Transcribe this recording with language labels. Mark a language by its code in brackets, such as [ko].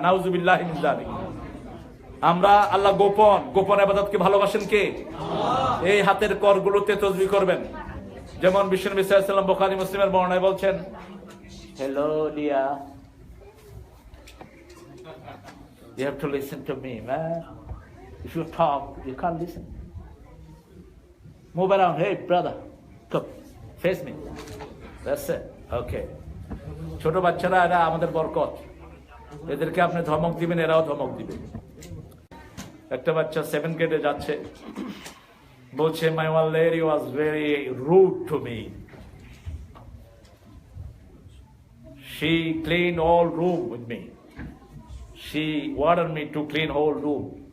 [bn] নাউজুবিল্লাহি মিন যালিক। আমরা আল্লাহ গোপন ইবাদতকে ভালোবাসেন কে? আল্লাহ। এই হাতের করগুলোতে তাসবিহ করবেন। যেমন বিশ্বনবী সাল্লাল্লাহু আলাইহি ওয়াসাল্লাম বুখারী মুসলিমের বর্ণনায় বলছেন, [en] Hello dear, you have to listen to me, man. If you talk, you can't listen. Move around. Hey brother, come face me. That's it. Okay. [bn] ছোট বাচ্চারা এরা আমাদের বরকত। এদেরকে আপনি ধমক দিবেন, এরাও ধমক দিবে। একটা বাচ্চা 7th গ্রেডে যাচ্ছে, বলছে, [en] my one lady was very rude to me. She cleaned all room with me. She ordered me to clean whole room.